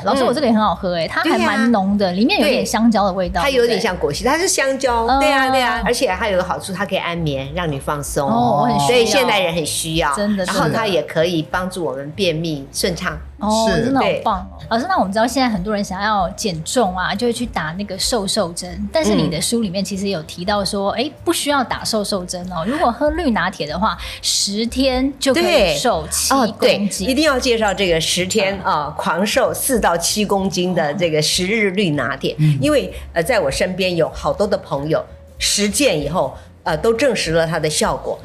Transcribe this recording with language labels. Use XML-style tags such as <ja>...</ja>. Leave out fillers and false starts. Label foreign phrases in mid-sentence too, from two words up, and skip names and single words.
<zh>老師，我這個也很好喝它還蠻濃的，裡面有點香蕉的味道。它有點像果昔，它是香蕉。對啊，而且它有個好處，它可以安眠，讓你放鬆。我很需要。所以现代人很需要，真的。然後它也可以幫助我們便秘順暢。真的好棒哦！老師，那我們知道現在很多人想要減重就會去打那個瘦針，但是你的書裡面其實有提到說，不需要打瘦針哦。如果喝綠拿鐵的話，10天就可以瘦7公斤。一定要介紹這個10天狂瘦4到7公斤的這個10日綠拿鐵，因為在我身邊有好多的朋友實踐以後，都證實了它的效果。</zh>